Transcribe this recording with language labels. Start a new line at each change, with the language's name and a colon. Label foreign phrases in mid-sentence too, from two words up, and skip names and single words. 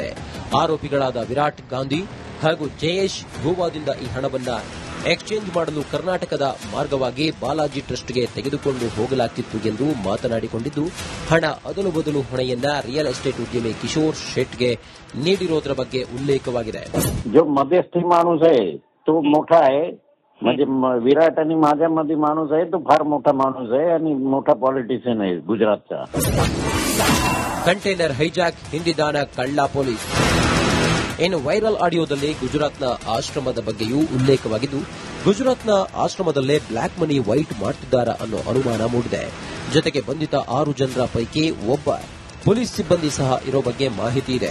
Kannada: ಆರೋಪಿಗಳಾದ ವಿರಾಟ್ ಗಾಂಧಿ ಹಾಗೂ ಜಯೇಶ್ ಗೋವಾದಿಂದ ಈ ಹಣವನ್ನು ಎಕ್ಸ್ಚೇಂಜ್ ಮಾಡಲು ಕರ್ನಾಟಕದ ಮಾರ್ಗವಾಗಿ ಬಾಲಾಜಿ ಟ್ರಸ್ಟ್ಗೆ ತೆಗೆದುಕೊಂಡು ಹೋಗಲಾಗಿತ್ತು ಎಂದು ಮಾತನಾಡಿಕೊಂಡಿದ್ದು, ಹಣ ಅದಲು ಬದಲು ಹೊಣೆಯನ್ನ
English: real estate
Kannada: ಉದ್ಯಮಿ ಕಿಶೋರ್ ಶೆಟ್ಗೆ ನೀಡಿರೋದ್ರ ಬಗ್ಗೆ ಉಲ್ಲೇಖವಾಗಿದೆ.
Marathi: जो मध्यस्थी माणूस आहे तो मोठा आहे, म्हणजे विराट आणि माझ्यामध्ये माणूस आहे तो फार मोठा माणूस आहे आणि मोठा पॉलिटिशियन आहे गुजरातचा.
English: container hijack
Kannada: ಹಿಂದಿದಾನ ಕಳ್ಳ ಪೊಲೀಸ್. ಇನ್ನು ವೈರಲ್ ಆಡಿಯೋದಲ್ಲಿ ಗುಜರಾತ್ನ ಆಶ್ರಮದ ಬಗ್ಗೆಯೂ ಉಲ್ಲೇಖವಾಗಿದ್ದು, ಗುಜರಾತ್ನ ಆಶ್ರಮದಲ್ಲೇ
English: black money white
Kannada: ಮಾಡ್ತಿದ್ದಾರಾ ಅನ್ನೋ ಅನುಮಾನ ಮೂಡಿದೆ. ಜೊತೆಗೆ ಬಂಧಿತ 6 ಜನರ ಪೈಕಿ ಒಬ್ಬ ಪೊಲೀಸ್ ಸಿಬ್ಬಂದಿ ಸಹ ಇರೋ ಬಗ್ಗೆ ಮಾಹಿತಿ ಇದೆ.